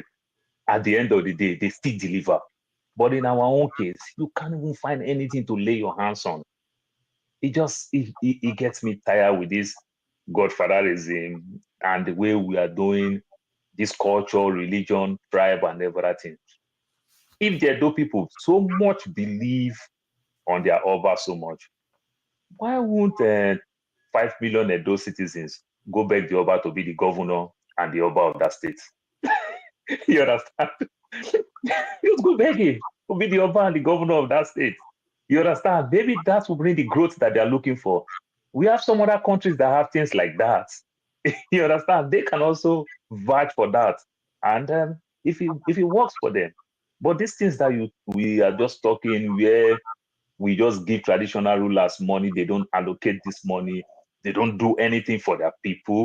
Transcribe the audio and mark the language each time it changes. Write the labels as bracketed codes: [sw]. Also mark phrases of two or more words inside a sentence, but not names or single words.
[en] At the end of the day, they still deliver. But in our own case, you can't even find anything to lay your hands on. It gets me tired with this godfatherism and the way we are doing this culture, religion, tribe, and everything. If the Edo people so much believe on their Oba so much, why won't 5 million Edo citizens go beg the Oba to be the governor and the Oba of that state? You understand? Just go beg him to be the Oba and the governor of that state. You understand? Maybe that will bring the growth that they are looking for. We have some other countries that have things like that. You understand? They can also vouch for that. And if it works for them. But these things that we are just talking where we just give traditional rulers money, they don't allocate this money, they don't do anything for their people.